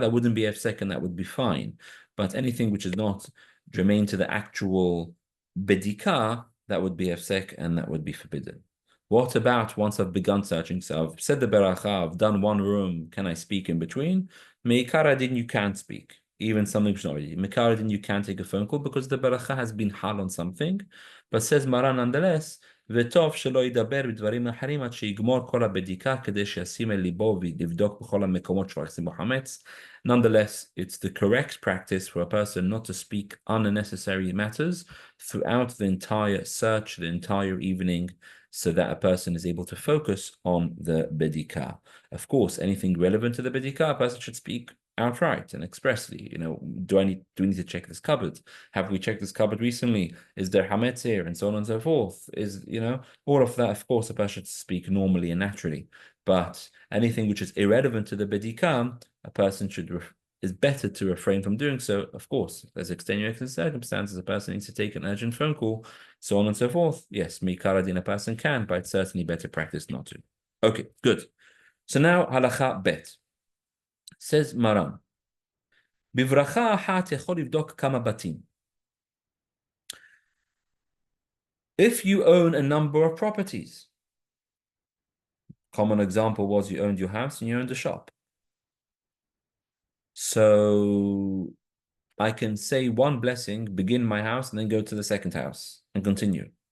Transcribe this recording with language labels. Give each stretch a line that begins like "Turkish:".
English: That wouldn't be hefsek, and that would be fine. But anything which is not germane to the actual bedikah, that would be hefsek, and that would be forbidden. What about once I've begun searching? So I've said the Beracha, I've done one room, can I speak in between? Meikaradin, you can't speak. Even something which is not ready. Meikaradin, you can't take a phone call because the Beracha has been hal on something. But says Maran nonetheless,
Hebrew: וטוב שלא ידבר בדברים אחרים עד שיגמור כל הבדיקה כדי שישים אל ליבו ויבדוק בכל המקומות שלא ישים בו חמץ.
English: Nonetheless, it's the correct practice for a person not to speak unnecessary matters throughout the entire search, the entire evening, so that a person is able to focus on the Bedikah. Of course, anything relevant to the Bedikah, a person should speak outright and expressly. Do we need to check this cupboard? Have we checked this cupboard recently? Is there hametz here? And so on and so forth. All of that, of course, a person should speak normally and naturally. But anything which is irrelevant to the Bedikah, a person is better to refrain from doing so. Of course, there's extenuating circumstances. A person needs to take an urgent phone call, so on and so forth. Yes, mikaradin a person can, but it's certainly better practice not to. Okay, good. So now halacha bet. Says Maran,
Hebrew: בברכה אחת יכול לבדוק כמה בתים.
English: If you own a number of properties, common example was you owned your house and you owned a shop. So I can say one blessing, begin my house, and then go to the second house and continue.